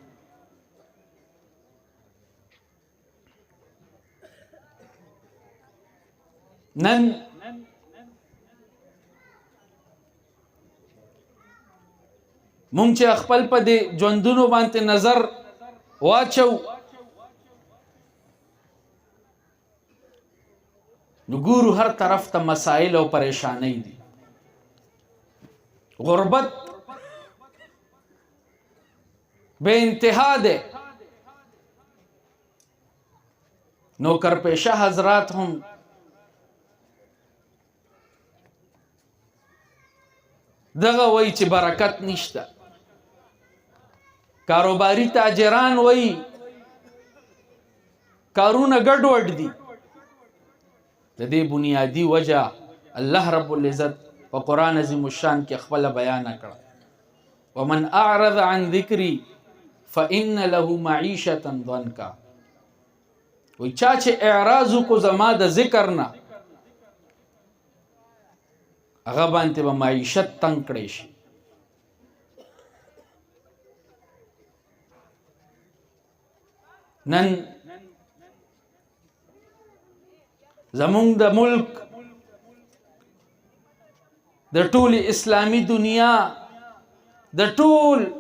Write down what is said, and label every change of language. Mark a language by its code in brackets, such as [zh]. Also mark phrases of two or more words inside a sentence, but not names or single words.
[ps] نن مونږ چې خپل په دې ژوندونو باندې نظر واچو نو ګورو هر طرف ته مسائل او پریشانۍ دي. غربت بے انتہا دے. نوکر پیشہ حضرات هم دغه وای چې برکت نشته. کاروباری تاجران وای کارونه ګډوډ دي. د دې بنیادی وجہ الله رب العزت په قرآن عظیم الشان کې خپل بیان کړ. [ar] ومن اعرض عن ذکری فإن له معیشة ضنکا. [ps] وای چا چې اعراض کو زما د ذکر نه هغه باندې به معیشت تنگ کړی شي. نن زمونږ د ملک د ټول اسلامی دنیا د ټول